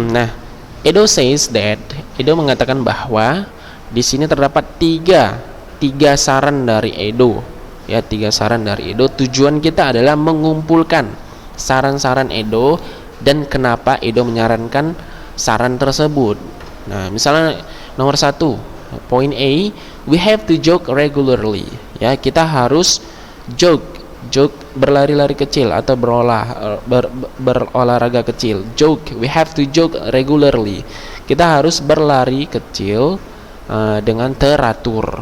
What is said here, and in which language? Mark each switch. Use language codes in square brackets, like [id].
[id] Nah, Edo mengatakan bahwa di sini terdapat tiga saran dari Edo. Ya, 3 saran dari Edo. Tujuan kita adalah mengumpulkan saran-saran Edo dan kenapa Edo menyarankan saran tersebut. Nah, misalnya nomor 1, poin A, [en] we have to jog regularly. [id] Ya, kita harus jog berlari-lari kecil atau berolahraga kecil. [en] Jog, we have to jog regularly. [id] Kita harus berlari kecil dengan teratur.